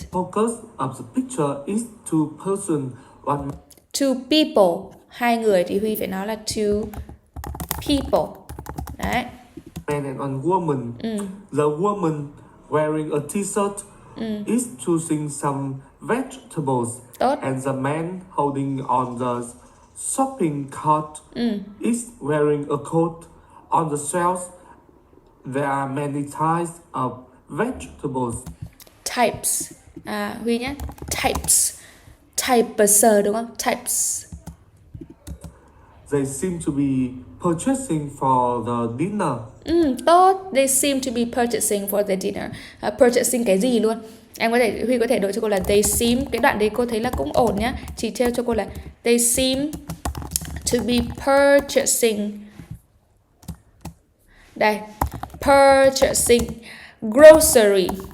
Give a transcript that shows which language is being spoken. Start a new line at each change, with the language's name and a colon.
English: Focus of the picture is two person, one Two people.
Vietnamese: Hai người thì Huy phải nói là
English: two people.
Vietnamese: Đấy.
English: man and one woman. The woman wearing a t-shirt is choosing some vegetables.
Vietnamese: Tốt.
English: And the man holding on the shopping cart is wearing a coat. On the shelves, there are many types of vegetables.
Vietnamese: Types. Huy nhé. Types. Types đúng không? Types.
English: They seem to be purchasing for the dinner.
Vietnamese: Tốt.
English: They seem to be purchasing for the dinner.
Vietnamese: Purchasing cái gì luôn? Huy có thể đổi cho cô là they seem. Cái đoạn đấy cô thấy là cũng ổn nhá. Chỉ trêu cho cô là
English: they seem to be purchasing. Đây. Purchasing grocery.